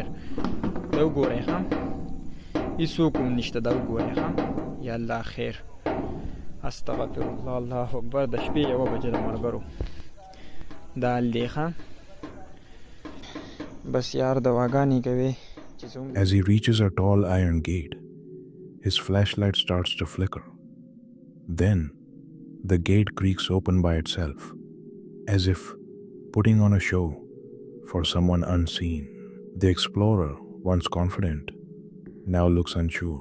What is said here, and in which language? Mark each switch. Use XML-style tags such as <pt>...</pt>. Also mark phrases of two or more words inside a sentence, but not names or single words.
<ps>دا وګورئ ښه، هېڅوک هم نشته، دا وګورئ ښه،</ps> <ar>یا الله خیر. استغفر الله، الله اکبر.</ar> <ps>د شپې 1 بجه د ملګرو دا حال دی ښه. بس یار دواګانې کوي.</ps> <en>As he reaches a tall iron gate, his flashlight starts to flicker. Then, the gate creaks open by itself, as if putting on a show for someone unseen. The explorer, once confident, now looks unsure.</en>